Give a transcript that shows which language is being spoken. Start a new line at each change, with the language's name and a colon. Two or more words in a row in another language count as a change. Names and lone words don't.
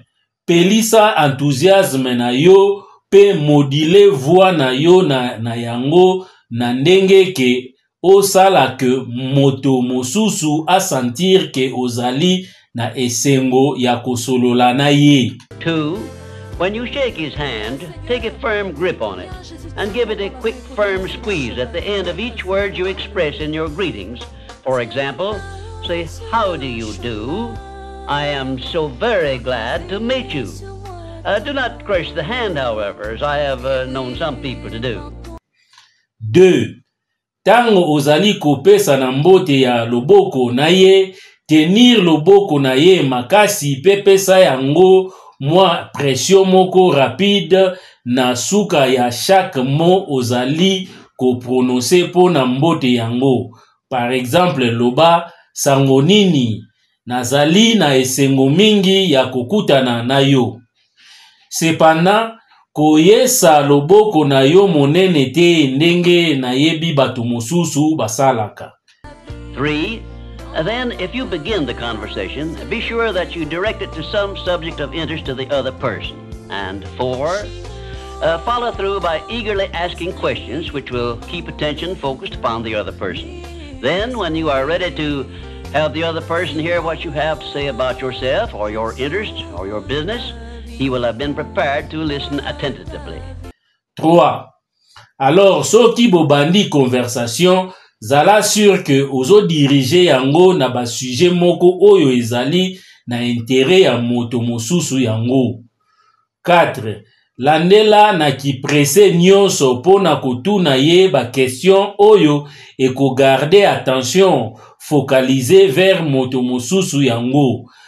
Lingala: Pelisa enthousiasme na yo pe
French: module voix
Lingala: na yo na yango na ndenge ke osala ke moto mosusu a sentir ke ozali na esengo ya kosolola na ye. 2.
English: When you shake his hand, take a firm grip on it and give it a quick, firm squeeze at the end of each word you express in your greetings. For example, say, "How do you do? I am so very glad to meet you." Do not crush the hand, however, as I have known some people to do. 2.
Lingala: Tango ozali kopesa na mbote ya loboko na ye, tenir loboko na ye makasi pe pesa yango mwa pression moko rapide na suka ya
French: chaque mot
Lingala: ozali ko prononcer po na mbote yango.
French: Par exemple,
Lingala: loba sango nini, nazali na esengo mingi ya kokutana na yo. Cependant, koyesa loboko na yo monene te ndenge na yebi bato mosusu basalaka. 3.
English: Then, if you begin the conversation, be sure that you direct it to some subject of interest to the other person. And 4. Follow through by eagerly asking questions which will keep attention focused upon the other person. Then, when you are ready to have the other person hear what you have to say about yourself or your interests or your business, he will have been prepared to listen attentively. 3.
Lingala: Alors, soki bobandi conversation, zala
French: sûr que
Lingala: ozo dirige yango na ba sujet moko oyo ezali na intérêt ya moto mosusu yango. 4. Landela na ki presse nyonso pona kotuna ye ba question oyo eko
French: garder attention focalisé
Lingala: vers moto mosusu yango.